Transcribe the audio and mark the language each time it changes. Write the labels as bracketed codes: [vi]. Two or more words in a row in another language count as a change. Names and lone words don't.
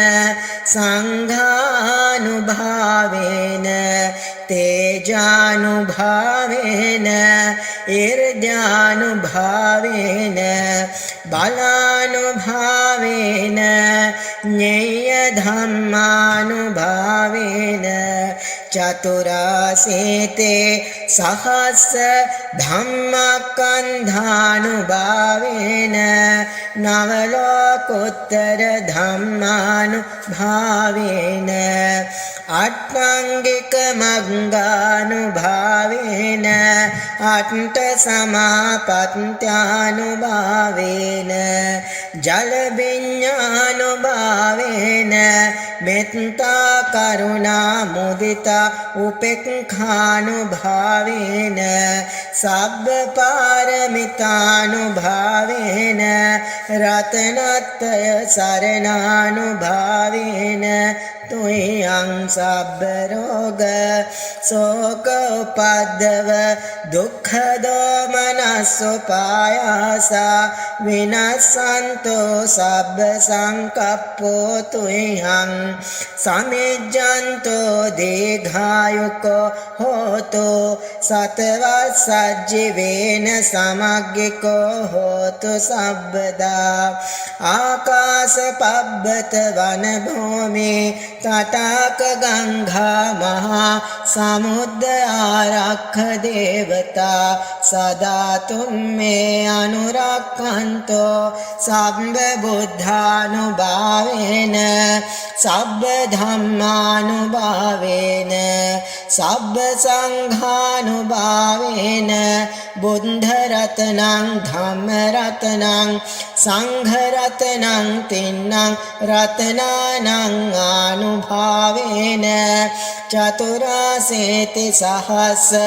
[pi] संघानुभावेन तेजानुभावेन ईर्द्यानुभावेन बलानुभावेन ज्ञेयधम्मानुभावेन චතුරාසේතේ සහස්ස ධම්මස්කන්ධානුභාවේන නවලෝකෝත්තර ධම්මානුභාවේන අට්ඨංගික මග්ගානුභාවේන අට්ඨ සමාපත්ත්‍යානුභාවේන ජල විඤ්ඤානුභාවේන මෙත්තා කරුණා මුදිතා උපේක්ඛානුභාවේන සබ්බ පාරමිතානුභාවේන රතනත්‍රය සරණානුභාවේන තුයං සබ්බ රෝග සෝක උපද්දව දුක්ඛ දෝමනස්සෝපායාසා විනස්සන්තෝ සබ්බ සංකප්පෝ තුයං සමිජ්ජන්තෝ දීඝායුකෝ හෝතෝ සතවස්සජ්ජීවේන සමග්ගිකෝ හෝතු සබ්බදා ආකාශ පබ්බත වන භූමි තටාක ගංගා මහා සමුද්ද ආරක්ඛ දේවතා සදා තුම්මේ අනුරක්ඛන්තෝ සම්බ බුද්ධානුභාවේන සබ්බ ධම්මානුභාවේන සබ්බ සංඝානුභාවේන බුද්ධ රතනං ධම්ම රතනං සංඝ රතනං තින්නං රතනානං ආනුභාවේන චතුරාසේති සහස්ස